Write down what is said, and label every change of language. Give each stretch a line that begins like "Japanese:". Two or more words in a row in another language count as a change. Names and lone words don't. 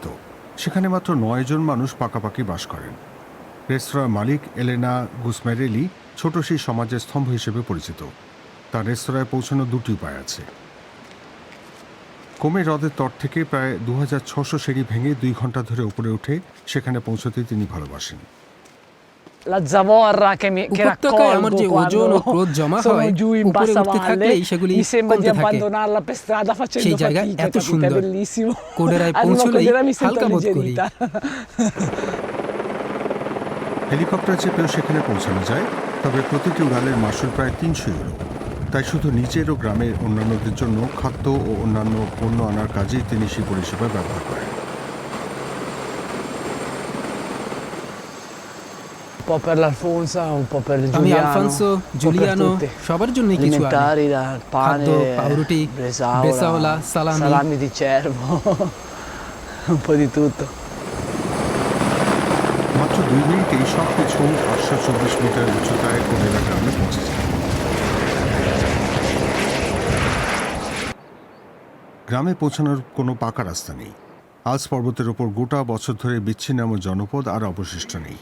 Bangla: সেখানে মাত্র 9 জন মানুষ পাকাপাকি বাস করেন। রেস্তোরাঁ মালিক এলেনা গুসমেরেলি ছোট সেই সমাজের স্তম্ভ হিসেবে পরিচিত। তার রেস্তোরাঁয় পৌঁছানোর দুটি উপায় আছে। কোমে হ্রদের তট থেকে প্রায় 2600 সিঁড়ি ভেঙে 2 ঘন্টা ধরে উপরে উঠে সেখানে পৌঁছতে তিনি ভালোবাসেন।
Italian: La zavorra che
Bangla: উপত্যকায় আমার যে
Italian: raccolgo
Bangla: ওজন ও
Italian: quando
Bangla: ক্রোধ জমা
Italian: sono
Bangla: হয়
Italian: giù in
Bangla: উপরে
Italian: bassa
Bangla: উঠতে
Italian: valle,
Bangla: থাকলেই সেগুলি
Italian: mi sembra di
Bangla: কমতে থাকে।
Italian: abbandonarla per strada facendo
Bangla: সেই জায়গা
Italian: fatica,
Bangla: এত
Italian: capite? È
Bangla: সুন্দর,
Italian: bellissimo.
Bangla: কোডেরায়
Italian: Arrivo a
Bangla: পৌঁছলেই
Italian: Codera mi sento
Bangla: হালকা বোধ করি।
Italian: alleggerita.
Bangla: হেলিকপ্টার চেপেও সেখানে পৌঁছানো যায়, তবে প্রতিটি উড়ালের মাসুল প্রায় 300 ইউরো। তাই শুধু নিজের ও গ্রামের অন্যান্যদের জন্য খাদ্য ও অন্যান্য পণ্য আনার কাজেই তিনি সেই পরিষেবা ব্যবহার করেন।
Italian: Un po' per l'Alfonso, un po' per
Bangla: আমি
Italian: Giuliano,
Bangla: আলফানসো,
Italian: un po' per
Bangla: জুলিয়ানো
Italian: tutti.
Bangla: সবার জন্য কিছু আনি।
Italian: Alimentari, da
Bangla: খাদ্য,
Italian: pane,
Bangla: পাউরুটি,
Italian: bresaola, bresaola, salami. salami di cervo, un po' di tutto.
Bangla: মাত্র 2 মিনিটেই সব কিছু 824 মিটার উচ্চতায় কোডেরা গ্রামে পৌঁছে যায়। গ্রামে পৌঁছানোর কোনো পাকা রাস্তা নেই। আলস পর্বতের ওপর গোটা বছর ধরে বিচ্ছিন্ন এমন জনপদ আর অবশিষ্ট নেই।